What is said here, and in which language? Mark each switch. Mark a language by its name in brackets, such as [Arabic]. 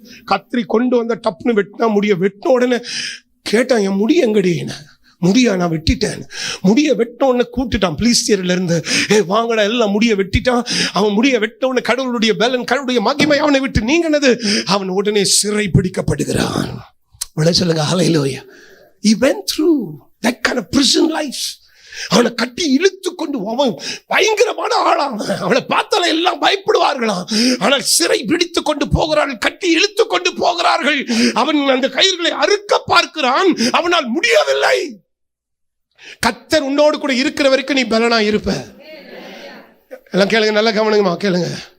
[Tamil] கத்திரி கொண்டு வந்த டப்னு வெட்டினா முடிய வெட்டின உடனே கேட்டான், என் முடி எங்கடி? முடியா நான் வெட்டிட்டேன். முடிய வெட்டின உடனே கூப்பிட்டுட்டான் பிலிஸ்தியர்ல இருந்து. வாங்கடா, எல்லாம் முடிய வெட்டிட்டான். அவன் முடிய வெட்டின உடனே கடவுளுடைய பலன், கடவுளுடைய மகிமை அவனை விட்டு நீங்கினது. அவன் உடனே சிறை பிடிக்கப்படுகிறான். சொல்லுங்க ஹல்லேலூயா. [English] He went through that kind of prison life. [Tamil] அவனை கட்டி இழுத்து கொண்டு, அவன் பயங்கரமான ஆளாம், அவனை பார்த்தால எல்லாம் பயப்படுவார்களாம். ஆனால் சிறை பிடித்து கொண்டு போகிறார்கள், கட்டி இழுத்து கொண்டு போகிறார்கள். அவன் அந்த கயிறுகளை அறுக்க பார்க்கிறான், அவனால் முடியவில்லை. கர்த்தர் உன்னோடு கூட இருக்கிற வரைக்கும் நீ பலனா இருப்ப. எல்லாம் கேளுங்க, நல்லா கவனிங்கம்மா கேளுங்க.